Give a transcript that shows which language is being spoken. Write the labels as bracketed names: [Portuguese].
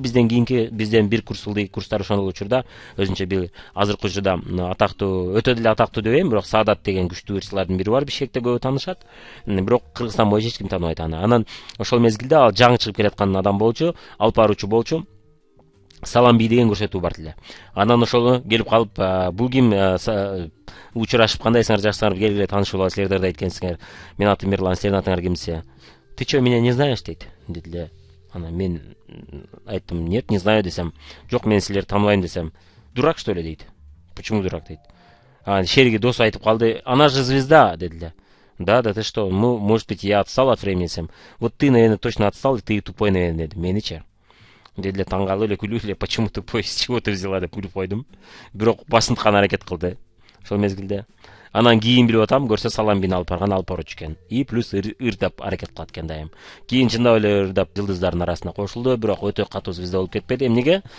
[Kyrgyz] Бизден бир курс ылдый курстар ошол учурда өзүнчө бир азыркы учурда атактуу, өтө деле атактуу дебейм, бирок Саадат деген күчтүү ырчылардын бири бар, Бишкекте көбү таанышат. Бирок Кыргызстан боюнча эч ким тааныбайт аны. Анан ошол мезгилде ал жаңы чыгып келаткан адам болчу, алып баруучу болчу. Салам би деген көрсөтүү бар эле. Анан ошол келип калып, бул ким, учурашып кандайсыңар, жакшысыңар, келгиле таанышып алалы, силердер да айткенсиңер. Менин атым Мирлан, силердин атыңар ким десе, [Russian] ты чё, меня не знаешь [Kyrgyz] дейт, дедиле. Анан мен айттым, [Russian] нет, не знаю [Kyrgyz] десем, жок, мен силерди тааныбайм десем, [Russian] дурак что ли [Kyrgyz] дейт. [Russian] Почему дурак [Kyrgyz] дейт? Шериге досу айтып калды, [Russian] она же звезда, [Kyrgyz] дедиле. [Russian] Да, ты что, ну, может быть, я отстал от времени [Kyrgyz] десем. [Russian] Вот ты, наверное, точно отстал, и ты тупой, наверное, [Kazakh] деді. [Kyrgyz] Мениче. Дедиле таңғалып эле күлүп эле, [Russian] почему тупой, с чего ты взяла [Kyrgyz] деп күлүп койдум. Бирок басынткан аракет кылды. Ошол мезгилде. Анан кийин билип атам, көрсө салам бин алып барган, алып барчу экен. И плюс ырдап аракет кылат экен дайым. Кийин чындап эле ырдап жылдыздардын арасына кошулду, бирок өтө катуу звезда болуп кетпеди. Эмнеге?